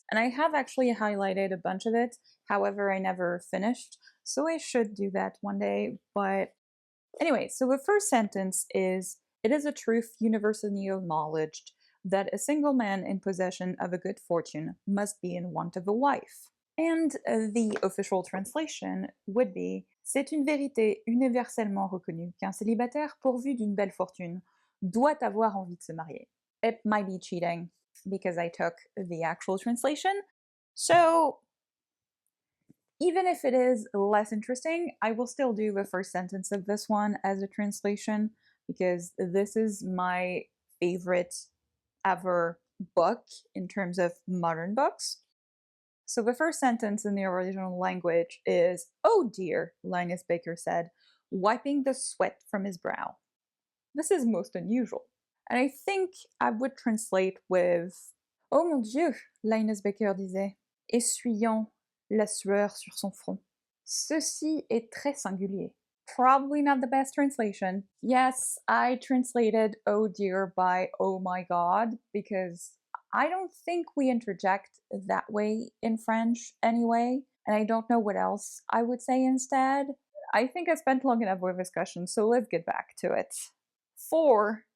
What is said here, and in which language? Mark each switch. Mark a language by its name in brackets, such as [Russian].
[English] And I have actually highlighted a bunch of it, however, I never finished, so I should do that one day. But anyway, so the first sentence is, "It is a truth universally acknowledged that a single man in possession of a good fortune must be in want of a wife." And the official translation would be, [French] "C'est une vérité universellement reconnue qu'un célibataire pourvu d'une belle fortune doit avoir envie de se marier." [English] It might be cheating because I took the actual translation. So even if it is less interesting, I will still do the first sentence of this one as a translation because this is my favorite ever book in terms of modern books. So the first sentence in the original language is, "Oh dear," Linus Baker said, wiping the sweat from his brow. This is most unusual. And I think I would translate with, [French] "Oh mon Dieu," Linus Baker disait, essuyant la sueur sur son front. Ceci est très singulier. [English] Probably not the best translation. Yes, I translated oh dear by oh my god because I don't think we interject that way in French anyway, and I don't know what else I would say instead. I think I spent long enough with discussion, so let's get back to it. 4.